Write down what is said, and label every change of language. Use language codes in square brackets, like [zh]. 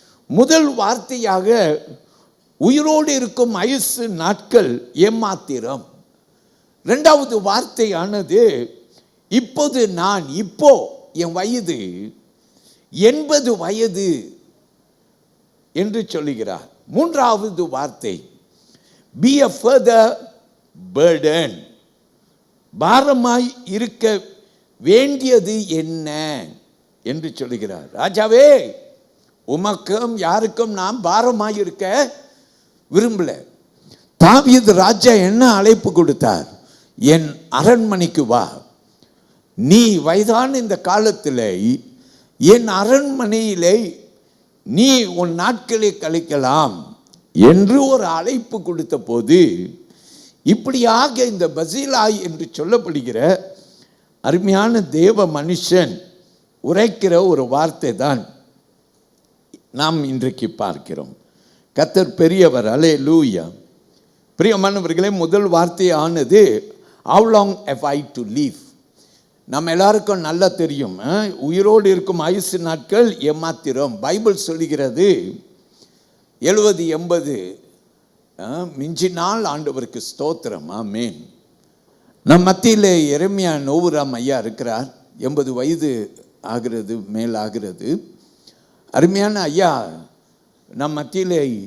[ta] முதல் வார்த்தையாக உயிரோடு இருக்கும் ஆயுசு நாட்கள் எம்மாத்திரம். 2வது வார்த்தையானது இப்போது நான், இப்போ என் வயது 80 வயது என்று சொல்லுகிறார். 3வது வார்த்தை, [en] be a further burden. [ta] பாரமாய் இருக்க வேண்டியது என்ன என்று சொல்லுகிறார். ராஜாவே, உமக்கும் யாருக்கும் நாம் பாரமாய் இருக்க விரும்பல. தாவீது ராஜா என்ன அழைப்பு கொடுத்தார்? என் அரண்மனைக்கு வா. நீ வயதான இந்த காலத்திலே என் அரண்மனையிலே நீ உன் நாட்களை கழிக்கலாம் என்று ஒரு அழைப்பு கொடுத்த போது, இப்படியாக இந்த பர்சிலாய் என்று சொல்லப்படுகிற அருமையான தேவ மனுஷன் உரைக்கிற ஒரு வார்த்தை தான் நாம் இன்றைக்கு பார்க்கிறோம். கர்த்தர் பெரியவர். அல்லேலூயா. பிரியமானவர்களே, முதல் வார்த்தையானது [en] how long have I to live? [ta] நம்ம எல்லாருக்கும் நல்லா தெரியும், உயிரோடு இருக்கும் ஆயுசு நாட்கள் எம்மாத்திரம். பைபிள் சொல்லுகிறது 70-80 மிஞ்சினால் ஆண்டவருக்கு ஸ்தோத்திரம். ஆமென். நம் மத்தியில் எரேமியா நோவுராம் ஐயா இருக்கிறார். 80 வயது ஆகிறது, மேல் ஆகிறது. அருமையான ஐயா நம் மத்தியில்